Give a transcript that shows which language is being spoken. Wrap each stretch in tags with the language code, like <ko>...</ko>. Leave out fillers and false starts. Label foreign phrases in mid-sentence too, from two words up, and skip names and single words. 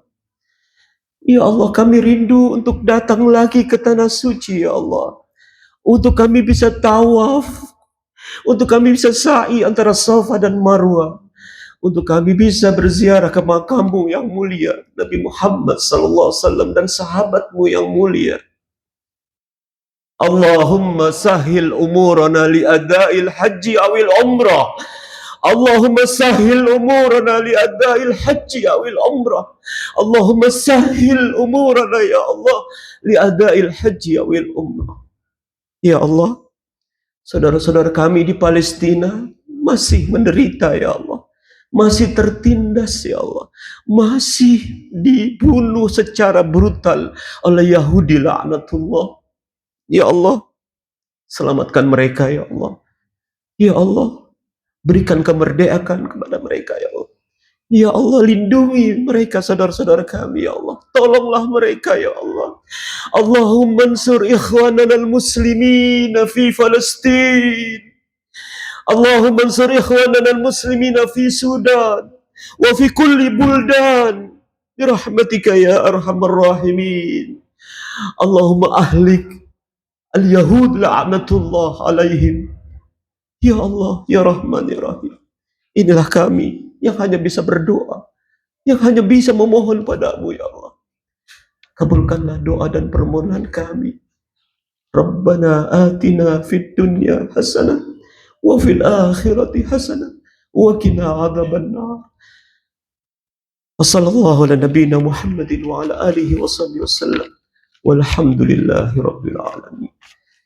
<ar>يا الله,</ar> <id>kami rindu untuk datang lagi ke tanah suci,</id> <ar>يا الله.</ar> <id>Untuk kami bisa tawaf, untuk kami bisa sa'i antara Safa dan Marwah, untuk kami bisa berziarah ke makammu yang mulia, Nabi Muhammad SAW dan sahabatmu yang mulia.</id> <ar>اللهم سهل أمورنا لأداء الحج أو العمرة. اللهم سهل أمورنا لأداء الحج أو العمرة. اللهم سهل أمورنا يا الله لأداء الحج أو العمرة. يا الله,</ar> <id>saudara-saudara kami di Palestina masih menderita,</id> <ar>يا الله.</ar> <id>Masih tertindas,</id> <ar>يا الله.</ar> <id>Masih dibunuh secara brutal oleh Yahudi laknatullah.</id> <ar>يا الله,</ar> <id>selamatkan mereka,</id> <ar>يا الله. يا الله,</ar> <id>berikan kemerdekaan kepada mereka,</id> <ar>يا الله. يا الله,</ar> <id>lindungi mereka, saudara-saudara kami,</id> <ar>يا الله.</ar> <id>Tolonglah mereka,</id> <ar>يا الله. اللهم انصر إخواننا المسلمين في فلسطين. اللهم انصر إخواننا المسلمين في السودان وفي كل البلدان برحمتك يا أرحم الراحمين. اللهم أهلك اليهود لعنة الله عليهم. يا الله يا رحمن يا رحيم.</ar> <id>Inilah kami yang hanya bisa berdoa, yang hanya bisa memohon padamu,</id> <ar>يا الله.</ar> <id>Kabulkanlah doa dan permohonan kami.</id> <ar>ربنا آتنا في الدنيا حسنة وفي الآخرة حسنة وقنا عذاب النار. وصلى الله على نبينا محمد وعلى آله وصحبه وسلم. والحمد لله رب العالمين.</ar>